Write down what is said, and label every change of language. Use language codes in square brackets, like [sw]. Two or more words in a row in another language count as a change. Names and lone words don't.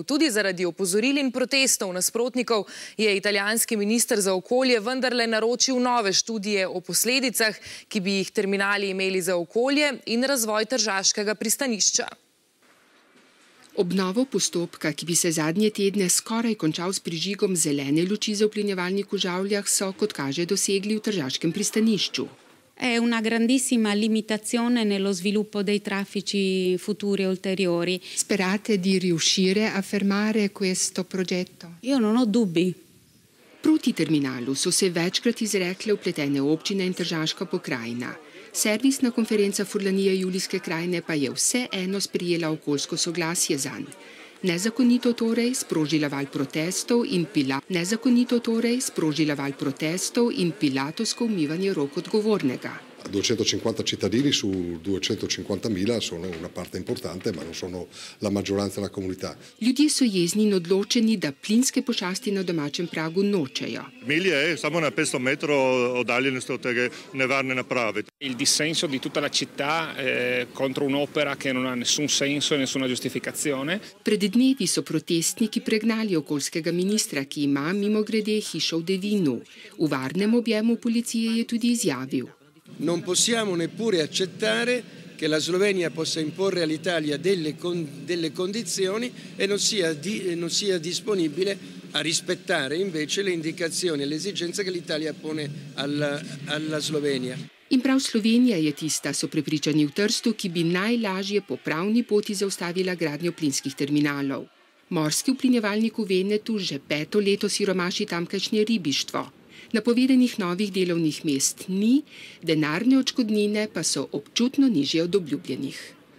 [sl] Tudi zaradi opozoril in protestov nasprotnikov je italijanski minister za okolje vendarle naročil nove študije o posledicah, ki bi jih terminali imeli za okolje in razvoj tržaškega pristanišča. Obnovo postopka, ki bi se zadnje tedne skoraj končal s prižigom zelene luči za uplinjevalnik v Žavljah, so, kot kaže, dosegli v Tržaškem pristanišču. [it] È una grandissima limitazione nello sviluppo dei traffici futuri e ulteriori. Sperate di riuscire a fermare questo progetto? Io non ho dubbi. [sl] Proti terminalu so se večkrat izrekle vpletene občine in Tržaška pokrajina. Servisna konferenca Furlanije Julijske krajine pa je vseeno sprejela okoljsko soglasje zanj. Nezakonito torej sprožila val protestov in pilatovsko umivanje rok odgovornega. [it] 250 cittadini su 250.000 sono una parte importante, ma non sono la maggioranza della comunità. [sl] Ljudje so jezni in odločeni, da plinske pošasti na domačem pragu nočejo. Emilia è samo na 500 metrov oddaljenosti od te nevarne naprave. [it] Il dissenso di tutta la città contro un'opera che non ha nessun senso e nessuna giustificazione. [sl] Pred dnevi so protestniki pregnali okoljskega ministra, ki ima mimogrede hišo v Devinu. V varnem objemu policije je tudi izjavil: [it] Non possiamo neppure accettare che la Slovenia possa imporre all'Italia delle condizioni e non sia disponibile a rispettare invece le indicazioni e le esigenze che l'Italia pone alla Slovenia. [sl] In prav Slovenija je tista, so prepričani v Trstu, ki bi najlažje po pravni poti zaustavila gradnjo plinskih terminalov. Morski uplinjevalnik v Venetu že 5. leto siromaši tamkajšnje ribištvo. Napovedanih novih delovnih mest ni, denarne odškodnine pa so občutno nižje od obljubljenih.